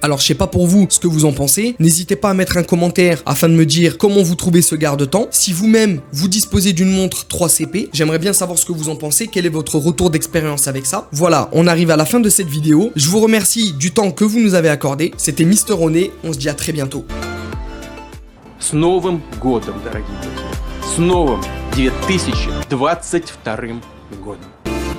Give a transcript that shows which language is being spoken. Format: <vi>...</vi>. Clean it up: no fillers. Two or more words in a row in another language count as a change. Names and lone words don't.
<fr>Alors je sais pas pour vous ce que vous en pensez, n'hésitez pas à mettre un commentaire afin de me dire comment vous trouvez ce garde-temps. Si vous-même vous disposez d'une montre 3CP, j'aimerais bien savoir ce que vous en pensez, quel est votre retour d'expérience avec ça. Voilà, on arrive à la fin de cette vidéo. Je vous remercie du temps que vous nous avez accordé. C'était Mister René, on se dit à très bientôt.</fr> <ru>С Новым годом, дорогие друзья! С новым 2022 годом!</ru>